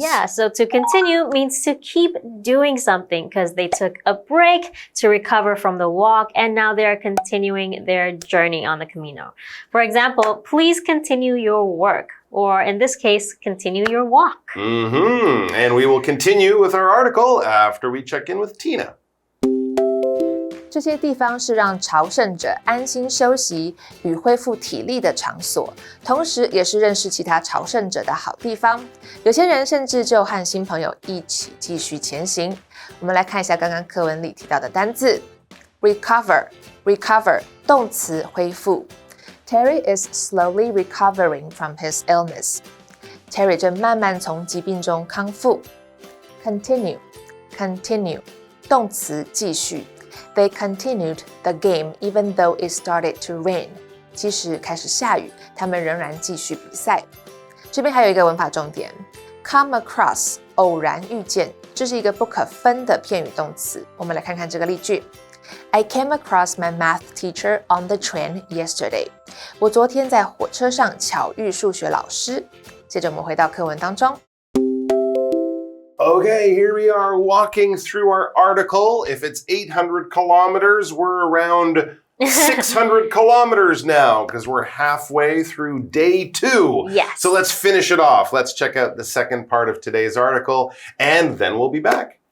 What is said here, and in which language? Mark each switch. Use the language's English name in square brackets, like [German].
[English] Yeah, so to continue means to keep doing something because they took a break to recover from the walk and now they're continuing their journey on the Camino. For example, please continue your work, or in this case, continue your walk. And we will continue with our article after we check in with Tina. [Chinese] 这些地方是让朝圣者安心休息与恢复体力的场所，同时也是认识其他朝圣者的好地方。有些人甚至就和新朋友一起继续前行。我们来看一下刚刚课文里提到的单字 recover 动词恢复。 [English] Terry is slowly recovering from his illness. [Chinese] Terry 正慢慢从疾病中康复。Continue 动词继续。 [English] They continued the game even though it started to rain. [Chinese] 即使开始下雨，他们仍然继续比赛。这边还有一个文法重点 ，come across 偶然遇见，这是一个不可分的片语动词。我们来看看这个例句。 [English] I came across my math teacher on the train yesterday. [Chinese] 我昨天在火车上巧遇数学老师。接着我们回到课文当中。 [English] Okay, here we are walking through our article. If it's 800 kilometers, we're around 600 kilometers now because we're halfway through day 2. Yes. So let's finish it off. Let's check out the second part of today's article and then we'll be back.